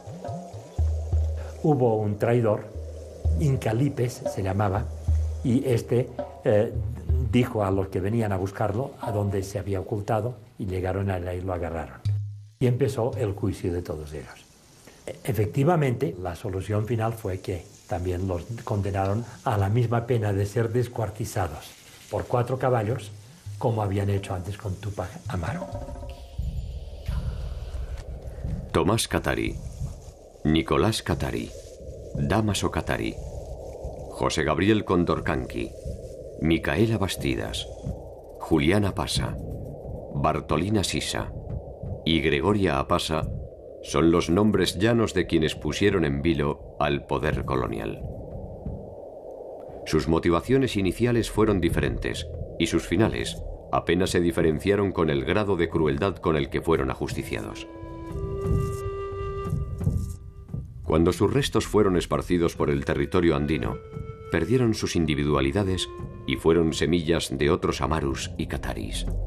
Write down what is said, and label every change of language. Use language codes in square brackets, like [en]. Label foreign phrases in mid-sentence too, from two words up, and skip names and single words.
[es] Hubo un traidor, Incalipes se llamaba, y dijo a los que venían a buscarlo a dónde se había ocultado y llegaron a él y lo agarraron. Y empezó el juicio de todos ellos. Efectivamente, la solución final fue que también los condenaron a la misma pena de ser descuartizados por 4 caballos, como habían hecho antes con Túpac Amaru. Tomás Katari, Nicolás Katari, Dámaso Katari, José Gabriel Condorcanqui, Micaela Bastidas, Julián Apasa, Bartolina Sisa y Gregoria Apasa son los nombres llanos de quienes pusieron en vilo al poder colonial. Sus motivaciones iniciales fueron diferentes y sus finales apenas se diferenciaron con el grado de crueldad con el que fueron ajusticiados. Cuando sus restos fueron esparcidos por el territorio andino, perdieron sus individualidades y fueron semillas de otros Amarus y Kataris.